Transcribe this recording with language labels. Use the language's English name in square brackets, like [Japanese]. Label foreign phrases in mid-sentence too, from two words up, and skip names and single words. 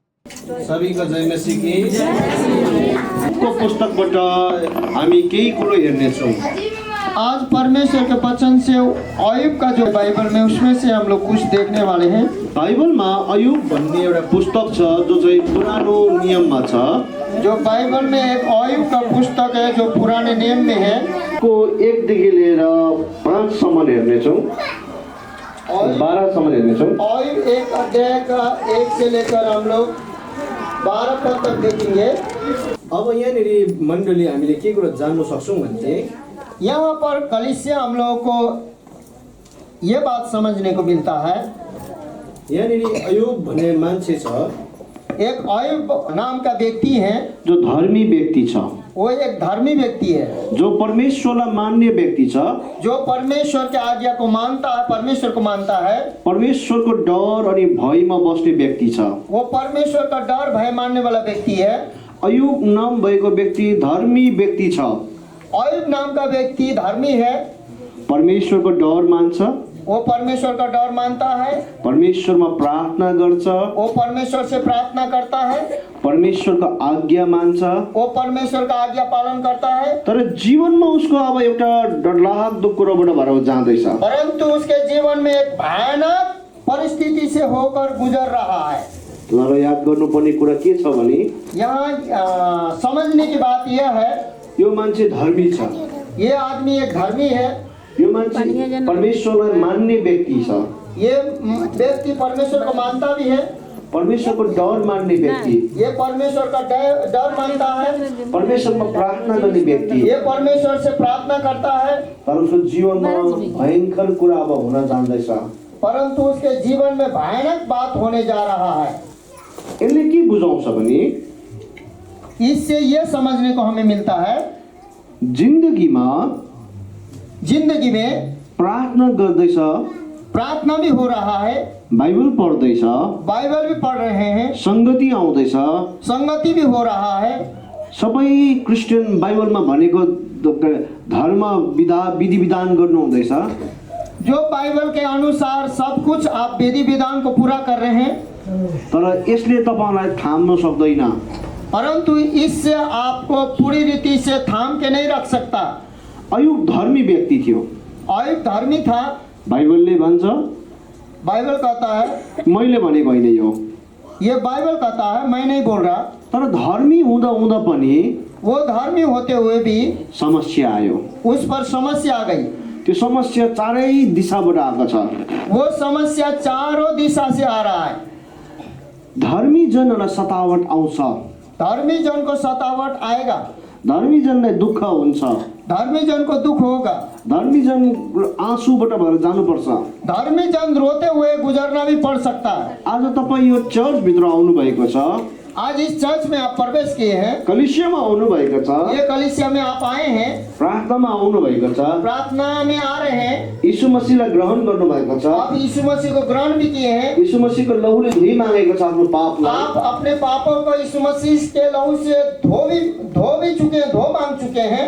[Hindi] सभी को जय मसीह की [Nepali] को पुस्तकबाट हामी केही कुरो हेर्नेछौँ। [Hindi] आज परमेश्वर के वचन से अयुब का जो बाइबल में उसमें से हम लोग कुछ देखने वाले हैं। [Nepali] बाइबलमा अयुब भन्ने एउटा पुस्तक छ जो चाहिँ पुरानो नियममा छ। [Hindi] जो बाइबल में एक अयुब का पुस्तक है जो पुराने नियम में है। [Nepali] को 1 देखि लिएर 5 सम्म हेर्नेछौँ, 12 सम्म हेर्नेछौँ। [Hindi] अयुब 1 अध्याय का 1 से लेकर हम लोग 12 पद तक देखेंगे। [Nepali] अब यहाँनिर मण्डली हामीले के कुरा जान्न सक्छौँ भने [Hindi] यहाँ पर कलीसिया हम लोगों को ये बात समझने को मिलता है। [Nepali] यहाँनिर अयुब भन्ने मान्छे छ, [Hindi] एक अयुब नाम का व्यक्ति है [Nepali] जो धर्मी व्यक्ति छ। [Hindi] वो एक धर्मी व्यक्ति है [Nepali] जो परमेश्वरलाई मान्ने व्यक्ति छ, [Hindi] जो परमेश्वर के आज्ञा को मानता है, परमेश्वर को मानता है। [Nepali] परमेश्वरको डर अनि भयमा बस्ने व्यक्ति छ। [Hindi] वो परमेश्वर का डर भय मानने वाला व्यक्ति है। [Nepali] अयुब नाम भएको व्यक्ति धर्मी व्यक्ति छ। [Hindi] अयुब नाम का व्यक्ति धर्मी है। [Nepali] परमेश्वरको डर मान्छ, [Hindi] वो परमेश्वर का डर मानता है। [Nepali] परमेश्वरमा प्रार्थना गर्छ, [Hindi] वो परमेश्वर से प्रार्थना करता है। [Nepali] परमेश्वरको आज्ञा मान्छ। [Hindi] वो परमेश्वर का आज्ञा पालन करता है। [Nepali] तर जीवनमा उसको अब एउटा डरलाग्दो कुरोबाट भएर जाँदैछ। [Hindi] परंतु उसके जीवन में एक भयानक परिस्थिति से होकर गुजर रहा है। [Nepali] तर याद गर्नुपर्ने कुरा के छ भने [Hindi] यहाँ समझने की बात यह है, [Nepali] यो मान्छे धर्मी छ। [Hindi] ये आदमी एक धर्मी है। [Nepali] यो मान्छे परमेश्वरलाई मान्ने व्यक्ति छ। [Hindi] ये व्यक्ति परमेश्वर को मानता भी है। [Nepali] परमेश्वरको डर मान्ने व्यक्ति, [Hindi] ये परमेश्वर का डर मानता है। [Nepali] परमेश्वरमा प्रार्थना गर्ने व्यक्ति, [Hindi] ये परमेश्वर से प्रार्थना करता है। [Nepali] तर उसको जीवनमा भयंकर कुरा अब हुन जाँदैछ। [Hindi] परंतु उसके जीवन में भयानक बात होने जा रहा है। [Nepali] यसले के बुझाउँछ भने [Hindi] इससे ये समझने को हमें मिलता है, जिंदगी में [Nepali] प्रार्थना गर्दैछ, [Hindi] प्रार्थना भी हो रहा है, [Nepali] बाइबल पढ्दैछ, [Hindi] बाइबल भी पढ़ रहे हैं, [Nepali] संगति आउँदैछ, [Hindi] संगति भी हो रहा है। [Nepali] सबै क्रिस्चियन बाइबलमा भनेको धर्म विधि विधान गर्नु हुँदैछ। [Hindi] जो बाइबल के अनुसार सब कुछ आप विधि विधान को पूरा कर रहे हैं, [Nepali] तर यसले तपाईलाई थाम्न सक्दैन। [Hindi] परंतु इससे आपको पूरी रीति से थाम के नहीं रख सकता। [Nepali] अयुब धर्मी व्यक्ति थियो। [Hindi] अयुब धर्मी था। [Nepali] बाइबलले भन्छ, [Hindi] बाइबल कहता है, [Nepali] मैले भनेको होइन यो, [Hindi] ये बाइबल कहता है, मैं नहीं बोल रहा। [Nepali] तर धर्मी हुँदा हुँदा पनि [Hindi] वो धर्मी होते हुए भी [Nepali] समस्या आयो। [Hindi] उस पर समस्या आ गई। [Nepali] त्यो समस्या चारै दिशाबाट आएको छ। [Hindi] वो समस्या चारों दिशा से आ रहा है। [Nepali] धर्मी जनलाई सतावट आउँछ, [Hindi] धर्मी जन को सतावट आएगा, [Nepali] धर्मी जनलाई दुःख हुन्छ, [Hindi] धर्मी जन को दुख होगा, [Nepali] धर्मी जन आँसुबाट भएर जानुपर्छ। [Hindi] धर्मी जन रोते हुए गुजरना भी पड़ सकता है। [Nepali] आज तपाईँ यो चर्च भित्र आउनु भएको छ, [Hindi] आज इस चर्च में आप प्रवेश किए हैं, [Nepali] कलिसियामा आउनु भएको छ, [Hindi] ये कलीसिया में आप आए हैं, [Nepali] प्रार्थनामा आउनु भएको छ, [Hindi] प्रार्थना में आ रहे हैं, [Nepali] यीशु मसीहलाई ग्रहण गर्नु भएको छ, [Hindi] आप यीशु मसीह को ग्रहण भी किए हैं, [Nepali] यीशु मसीहको लहुले धोई मागेको छ आफ्नो पापलाई। [Hindi] आप अपने पापों को यीशु मसीह के लहू से धो भी चुके हैं, धो मांग चुके हैं।